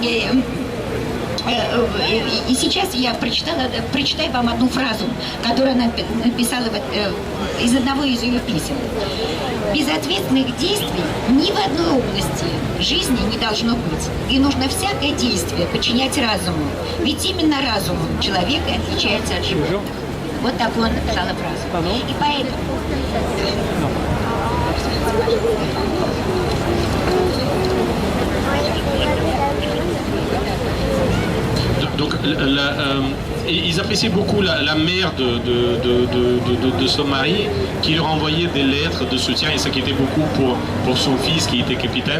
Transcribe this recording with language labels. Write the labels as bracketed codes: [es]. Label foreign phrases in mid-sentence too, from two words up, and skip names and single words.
[ru] И сейчас я прочитаю вам одну фразу, которую она написала из одного из ее писем. Безответственных действий ни в одной области жизни не должно быть. И нужно всякое действие подчинять разуму. Ведь именно разумом человек и отличается от животных. Вот такую она написала фразу. И поэтому... [fr] Donc, ils appréciaient beaucoup la mère de son mari qui leur envoyait des lettres de soutien et s'inquiétait beaucoup pour son fils qui était capitaine.